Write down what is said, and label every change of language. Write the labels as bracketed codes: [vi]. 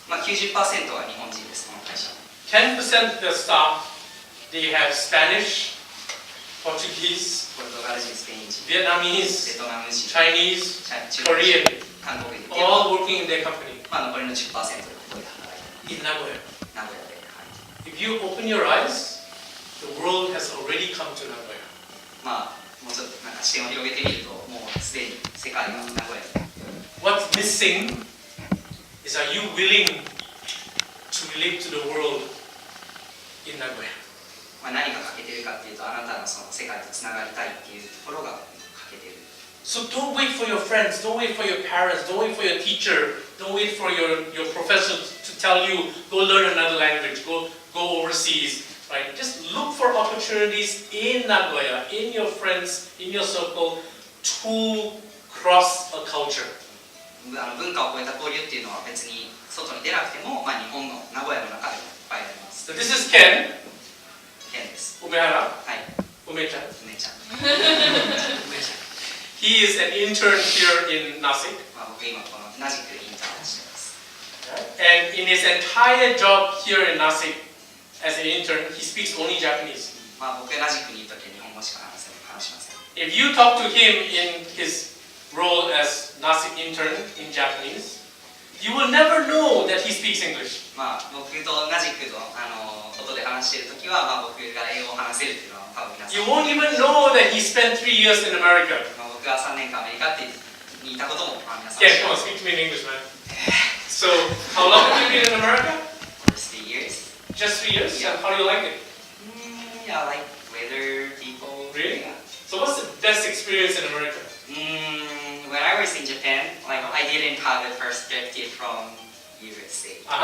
[ja] 90% は日本人です、この会社。 [en] 10% of their staff, they have Spanish, Portuguese, [ja] ポルトガル人、スペイン人、 [en] Vietnamese, [ja] ベトナム人、 [en] Chinese, [ja] 中国人、 [en] Korean, [ja] 韓国人、 [en] all working in their company [ja] 残りの 10% がここで働いて [en] in Nagoya. [ja] 名古屋で、 [en] If you open your eyes, the world has already come to Nagoya. [ja] もうちょっと視点を広げてみると、もうすでに世界が名古屋に。 [en] What's missing is, are you willing to relate to the world in Nagoya? [ja] 何が欠けてるかっていうと、あなたのその世界とつながりたいっていうところが欠けてる。 [en] So don't wait for your friends, don't wait for your parents, don't wait for your teacher, don't wait for your professor to tell you, go learn another language, go overseas, right? Just look for opportunities in Nagoya, in your friends, in your circle, to cross a culture. [ja] 文化を超えた交流っていうのは別に外に出なくても、日本の名古屋の中でもいっぱいあります。 [en] So this is Ken, [ja] ケンです。 [en] Umehara, [ja] はい、 Umechan. 梅ちゃん。梅ちゃん。 [en] He is an intern here in Nasik. [ja] 僕今このナジックでインターンをしてます。 [en] And in his entire job here in Nasik, as an intern, he speaks only Japanese. [ja] 僕ナジックにいるときは日本語しか話しません。 [en] If you talk to him in his role as Nasik intern in Japanese, you will never know that he speaks English. [ja] 僕とナジックのことで話しているときは、僕が英語を話せるっていうのは多分皆さん。 [en] You won't even know that he spent 3 years in America. [ja] 僕が3年間アメリカにいたことも皆さん。 [en] Yeah, come on, speak to me in English, man. So, how long have you been in America? Just 3 years. Just 3 years? Yeah. And how do you like it? Yeah, like weather, people. Really? Yeah. So, what's the best experience in America? When I was in Japan, I didn't have a perspective from USA.